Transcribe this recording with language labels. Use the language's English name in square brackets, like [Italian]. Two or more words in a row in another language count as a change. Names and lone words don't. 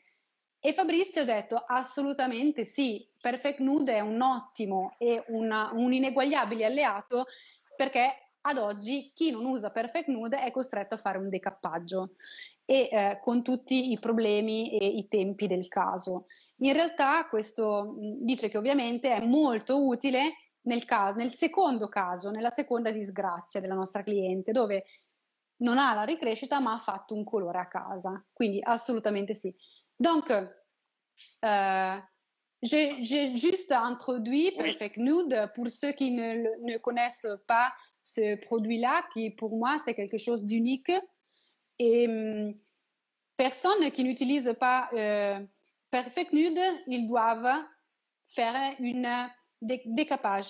[Italian] E Fabrizio ha detto assolutamente sì, Perfect Nude è un ottimo e un ineguagliabile alleato, perché ad oggi chi non usa Perfect Nude è costretto a fare un decappaggio e con tutti i problemi e i tempi del caso. In realtà questo dice che ovviamente è molto utile nel secondo caso, nella seconda disgrazia della nostra cliente, dove non ha la ricrescita ma ha fatto un colore a casa, quindi assolutamente sì. [French] Donc, j'ai juste introduit Perfect Nude pour ceux qui ne connaissent pas ce produit-là, qui pour moi c'est quelque chose d'unique. Et personnes qui n'utilisent pas Perfect Nude, ils doivent faire un décapage.